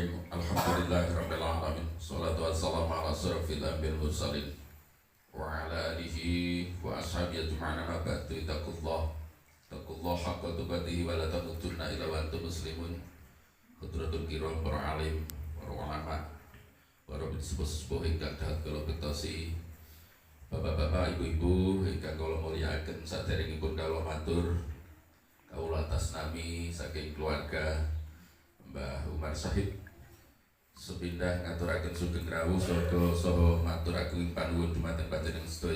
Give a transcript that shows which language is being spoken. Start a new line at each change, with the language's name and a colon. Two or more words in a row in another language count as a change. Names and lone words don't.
Arabic: الحمد لله رب العالمين. الصلاة والسلام على أشرف الأنبياء والمرسلين وعلى آله وأصحابه أجمعين. أما بعد، اتقوا الله حق تقاته ولا تموتن إلا وأنتم مسلمون. حضرات الكرام
Javanese: para alim, para ulama, para sepuh-sepuh ingkang dahat kula bektosi, bapak-bapak, ibu-ibu ingkang kula mulyakaken, saderengipun kula matur kawula atas nami saking keluarga Mbah Umar Syahid sepindah ngaturaken sugeng rawuh saha maturaken panuwun dumateng panjenengan sedaya.